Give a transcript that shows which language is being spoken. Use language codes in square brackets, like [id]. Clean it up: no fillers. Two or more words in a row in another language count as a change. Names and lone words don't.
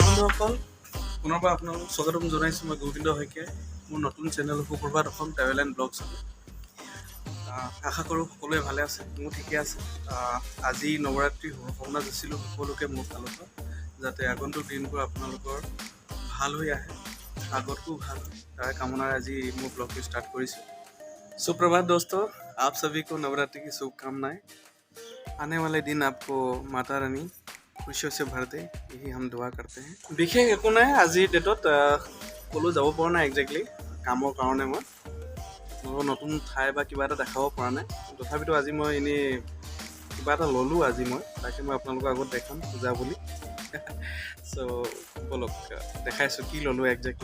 [as] বন্ধুসকল পুনৰবাৰ আপোনালোকক স্বাগতম জনাইছোঁ। মই গোবিন্দ শইকীয়াই মোৰ নতুন চেনেল সুপ্ৰভাত অসম ট্ৰেভেল এণ্ড ব্লগছ। আশা কৰোঁ সকলোৱে ভালে আছে, মোৰ ঠিকে আছে। আজি নৱৰাত্ৰি শুভকামনা যাচিলোঁ সকলোকে মোৰ ফালৰ পৰা, যাতে আগন্তুক দিনবোৰ আপোনালোকৰ ভাল হৈ আহে, আগতকো ভাল হয়, তাৰ কামনাৰে আজি মোৰ ব্লগটো ষ্টাৰ্ট কৰিছোঁ। [hi] सुप्रभात दोस्तों, आप सभी को नवरात्रि की शुभकामनाएं। आने वाले दिन आपको माता रानी खुशियों से भर दे, यही हम दुआ करते हैं। [as] বিশেষ একো নাই আজিৰ ডেটত, ক'লৈ যাব পৰা নাই একজেক্টলি কামৰ কাৰণে। মই নতুন ঠাই বা কিবা এটা দেখাব পৰা নাই, তথাপিতো আজি মই এনেই কিবা এটা ল'লোঁ আজি মই, তাকে মই আপোনালোকৰ আগত দেখাম পূজা বুলি। চ' বলক দেখাইছোঁ কি ল'লোঁ একজেক্টলি।